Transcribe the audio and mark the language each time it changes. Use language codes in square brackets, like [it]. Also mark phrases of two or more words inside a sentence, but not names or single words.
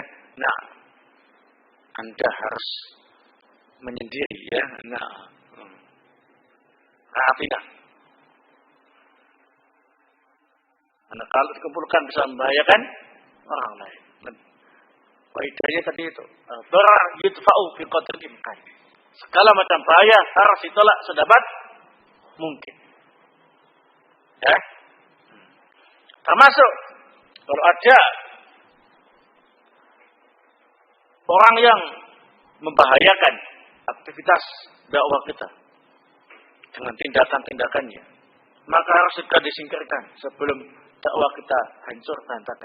[id] Nah, Anda harus menyendiri, ya. Nah, karantina. Karena kalau dikumpulkan bisa membahayakan orang lain. Faedahnya tadi itu, [ar] ضرر يدفع بقدر إمكان. [id] Segala macam bahaya harus ditolak sedapat mungkin. Ya. Termasuk kalau ada orang yang membahayakan aktivitas dakwah kita dengan tindakan-tindakannya, maka harus segera disingkirkan sebelum dakwah kita hancur berantakan.